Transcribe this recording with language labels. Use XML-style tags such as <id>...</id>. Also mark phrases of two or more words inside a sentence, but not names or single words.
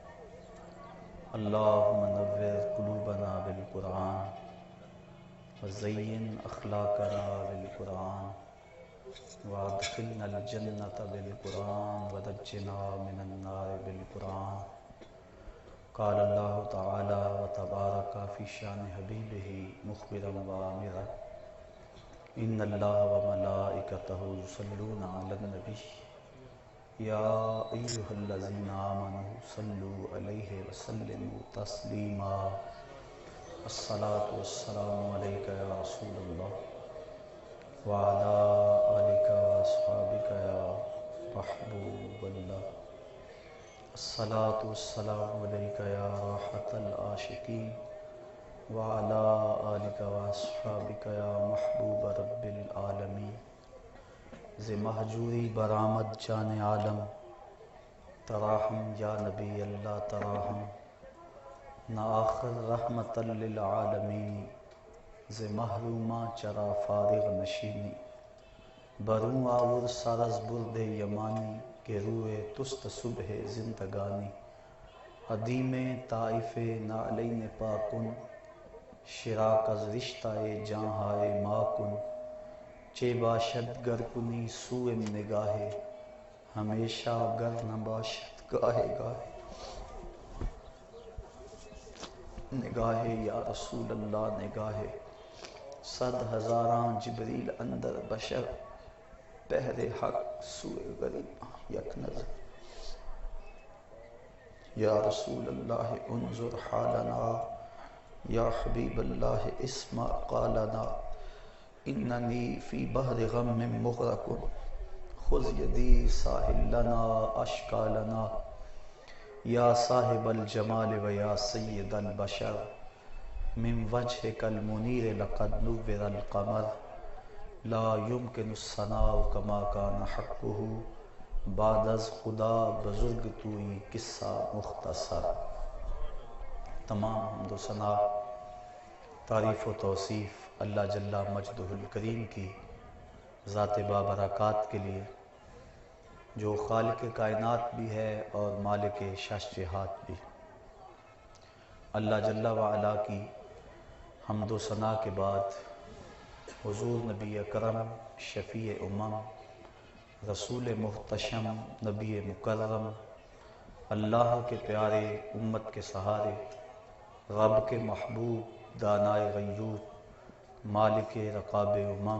<ar>اللہم نور قلوبنا بالقرآن وزین اخلاقنا بالقرآن وادخلنا الجنة بالقرآن ونجنا من النار بالقرآن قال اللہ تعالی وتبارک فی شان حبیبہ مخبرا وآمرا ان اللہ وملائکتہ یصلون علی النبی یا ایہا الذین آمنوا صلوا علیہ وسلموا تسلیما الصلاة والسلام علیک یا رسول اللہ وعلی آلک واصحابک یا محبوب اللہ الصلاة والسلام علیک یا راحت العاشقین وعلى آلک واصحابک یا محبوب رب العالمین</ar> <fa>ز مہجوری برآمد جان عالم تراہم</fa> <ar>یا نبی اللہ</ar> <fa>تراہم نہ آخر</fa> <ar>رحمت للعالمین</ar> <fa>ز محرومہ چرا فارغ نشینی بروں آور سرز برد یمانی کہ روئے تست صبح زندگانی عدیم طائف نعلین پاکن شراک از رشتہ جہاں ما کن چے باشد گر کنی سوئم نگاہے ہمیشہ گر نہ باشد گاہے گاہے نگاہے یا رسول اللہ نگاہے صد ہزاراں جبریل اندر بشر بہر حق سوئے غریب یک نظر</fa> <ar>یا رسول اللہ انظر حالنا یا حبیب اللہ اسمع قالنا اننی فی بحر غم مغرق خذ یدی ساحل لنا اشکالنا یا صاحب الجمال و یا سید البشر من وجهک المنیر لقد نور القمر لا يمكن الثناء كما كان حقه</ar> <fa>بعد از خدا بزرگ توئی قصہ مختصر</fa> <ur>تمام حمد و ثنا تعریف و توصیف اللہ</ur> <ar>جل مجدہ الکریم</ar> <ur>کی ذات بابرکات کے لیے جو خالق کائنات بھی ہے اور مالک شش جہات بھی۔ اللہ</ur> <ar>جل وعلا</ar> <ur>کی حمد و ثنا کے بعد حضور نبی اکرم شفیع امم رسول محتشم نبی مکرم اللہ کے پیارے امت کے سہارے رب کے محبوب دانائے غیور مالک رقاب امم</ur>